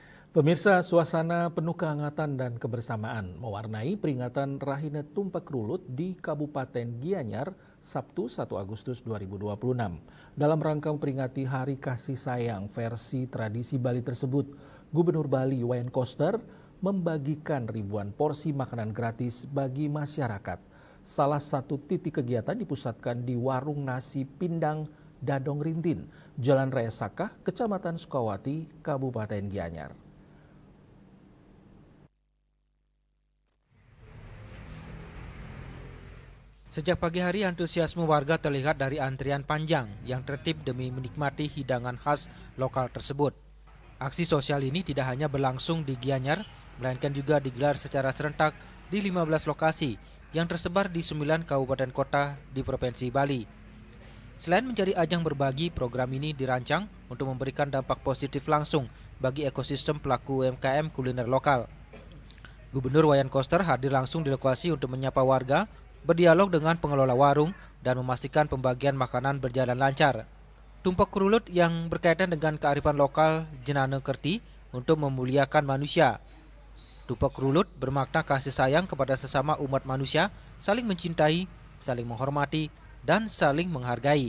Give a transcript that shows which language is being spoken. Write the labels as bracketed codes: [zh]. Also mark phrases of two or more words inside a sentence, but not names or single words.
[id] Pemirsa, suasana penuh kehangatan dan kebersamaan mewarnai peringatan Rahina Tumpak Rulut di Kabupaten Gianyar Sabtu 1 Agustus 2026. Dalam rangka memperingati Hari Kasih Sayang versi tradisi Bali tersebut, Gubernur Bali Wayan Koster membagikan ribuan porsi makanan gratis bagi masyarakat. Salah satu titik kegiatan dipusatkan di warung nasi Pindang Dadong Rintin, Jalan Raya Sakah, Kecamatan Sukawati, Kabupaten Gianyar. Sejak pagi hari, antusiasme warga terlihat dari antrian panjang yang tertib demi menikmati hidangan khas lokal tersebut. Aksi sosial ini tidak hanya berlangsung di Gianyar, melainkan juga digelar secara serentak di 15 lokasi yang tersebar di 9 kabupaten kota di Provinsi Bali. Selain menjadi ajang berbagi, program ini dirancang untuk memberikan dampak positif langsung bagi ekosistem pelaku UMKM kuliner lokal. Gubernur Wayan Koster hadir langsung di lokasi untuk menyapa warga, berdialog dengan pengelola warung, dan memastikan pembagian makanan berjalan lancar. Tumpak Rulut yang berkaitan dengan kearifan lokal Jenana Kerti untuk memuliakan manusia. Tumpak Rulut bermakna kasih sayang kepada sesama umat manusia, saling mencintai, saling menghormati, dan saling menghargai.